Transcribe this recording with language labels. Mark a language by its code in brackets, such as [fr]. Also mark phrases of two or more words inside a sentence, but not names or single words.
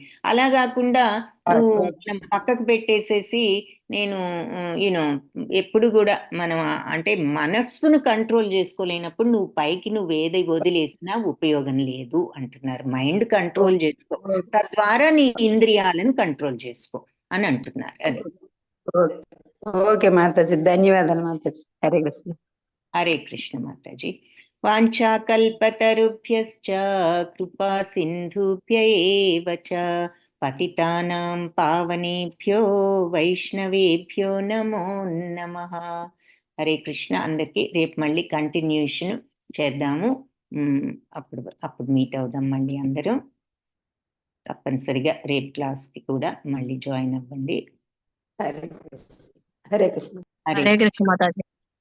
[te] అలా కాకుండా నువ్వు మనం పక్కకు పెట్టేసేసి నేను [en] you know [te] ఎప్పుడు కూడా మనం అంటే మనస్సును కంట్రోల్ చేసుకోలేనప్పుడు నువ్వు పైకి నువ్వు ఏది వదిలేసినా ఉపయోగం లేదు అంటున్నారు. [en] mind control [te] చేసుకో, తద్వారా నీ ఇంద్రియాలను కంట్రోల్ చేసుకో అని అంటున్నారు. అదే. ఓకే. ఓకే మాతాజీ, ధన్యవాదాలు మాతాజీ. హరే కృష్ణ. హరే కృష్ణ మాతాజీ. [sa] వాంఛాకల్పతరుభ్యశ్చ కృపా సింధుభ్య ఏవ చ పతితానాం పావనేభ్యో వైష్ణవేభ్యో నమో నమః. [te] హరే కృష్ణ. అందరికీ రేపు మళ్ళీ కంటిన్యూషన్ చేద్దాము. అప్పుడు మీట్ అవుదాం మళ్ళీ అందరూ. తప్పనిసరిగా రేపు క్లాస్కి కూడా మళ్ళీ జాయిన్ అవ్వండి. హరే కృష్ణ. హరే కృష్ణ. హరే హరే కృష్ణ మాతాజీ.